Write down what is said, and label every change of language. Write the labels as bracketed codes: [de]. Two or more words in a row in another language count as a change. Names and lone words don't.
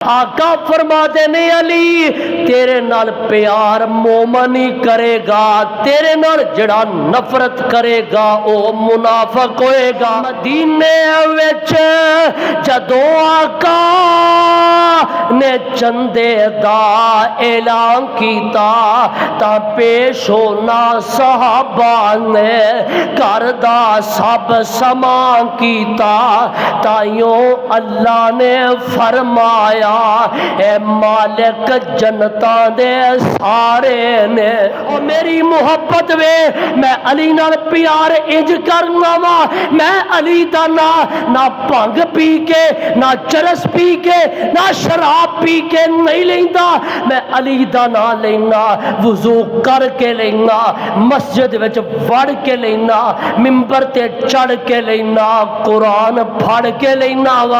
[pa] آقا فرماتے نے علی تیرے نال پیار مومن ہی کرے گا، تیرے نال جڑا نفرت کرے گا او منافق ہوئے گا۔ مدینے وچ جدوں آقا نے چندے دا اعلان کیتا تا پیش ہونا صحابہ نے گھر دا سب سامان کیتا، تائیوں اللہ نے فرمایا اے مالک جنتاں دے سارے نے او میری محبت وے میں علی نال پیار انج کرنا وا، میں علی دا نہ بھنگ پی کے نہ چرس پی کے نہ شراب پی کے نہیں لیندا، میں علی دا نام لینا، وضو کر کے لینا، مسجد وچ وڑ کے لینا، ممبر تے چڑھ کے لینا، قرآن پڑھ کے لینا وا۔